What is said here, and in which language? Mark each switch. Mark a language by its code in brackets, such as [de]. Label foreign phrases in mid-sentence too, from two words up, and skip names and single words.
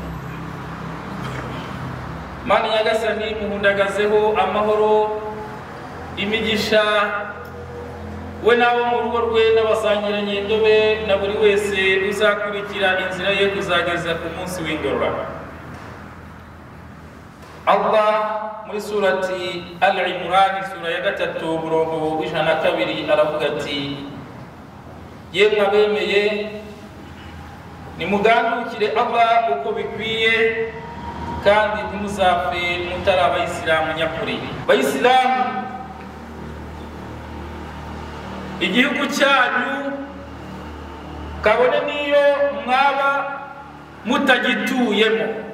[rw] Mana nyagasani muhundagazeho amahoro, imigisha we nabo mu rugo rwe n'abasangirangendo be na buri wese uzakurikira inzira ye kuzageza ku munsi w'ingororano. Allah muri surati Al-Imran sura ya 3 murongo w'ijana 2 aravuga ati yemwe abemeye nimugandukire Allah uko bikwiye kandi ntimuzapfe mutari abayisilamu nyakuri. Bayisilamu, igihugu cyanyu kabone niyo mwaba mutagituyemo